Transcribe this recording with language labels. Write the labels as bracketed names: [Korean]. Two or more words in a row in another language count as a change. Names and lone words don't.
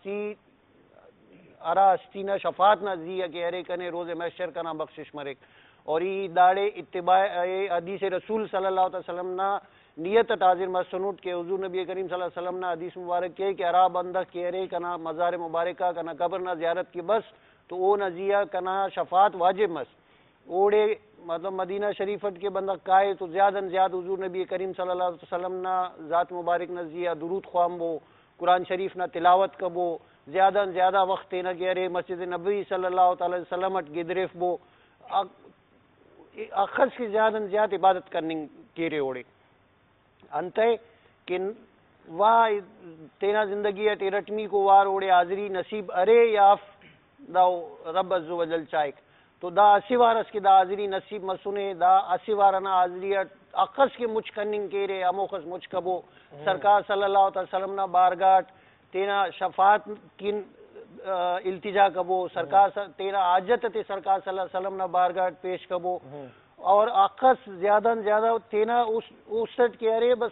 [Brahui] استی نہ شفاعت نہ زیہ کہ ارے کنے روز محشر کا نہ بخشش مرے اور ای داڑے اتباع حدیث رسول [Arabic] صلی اللہ علیہ وسلم [Brahui] نا نیت حاضر مسنوٹ کے حضور نبی کریم [Arabic] صلی اللہ علیہ وسلم [Brahui] نا حدیث مبارک کے کہ ارا بندہ کہ ارے کنا مزار مبارکہ کنا قبر نہ زیارت کی بس تو او نہ زیہ کنا شفاعت واجب مس اوڑے مطلب مدینہ شریفت کے بندہ کائے تو زیادہ زیادہ حضور نبی کریم [Arabic] صلی اللہ علیہ وسلم [Brahui] نا ذات مبارک نہ زیہ درود خوام بو قرآن شریف نہ تلاوت کبو زیادہ زیادہ وقت نہ کہ ارے مسجد نبی [Arabic] صلی اللہ تعالی وسلم [Brahui] گدریف بو اخذ کی زیادہ زیادہ عبادت کرنے کے رے اوڑے انتے کہ واہ تینا زندگی رٹمی کو وار اوڑے حاضری نصیب ارے یاف دا رب عز و جل چائک تو دا اسی وارس کے دا حاضری نصیب مسنے دا اسی وارنا حاضری اقص کے مچ کننگ کے رے اموخص مچ کبو سرکار [Arabic] صلی اللہ علیہ وسلم [Brahui] نا بارگاٹ تینا شفاعت کن التجا کبو سرکار تینا حاجت تے سرکار [Arabic] صلی اللہ علیہ وسلم [Brahui] نا بارگاٹ پیش کبو اور اقص زیادہ زیادہ تینا اسٹ کے ارے بس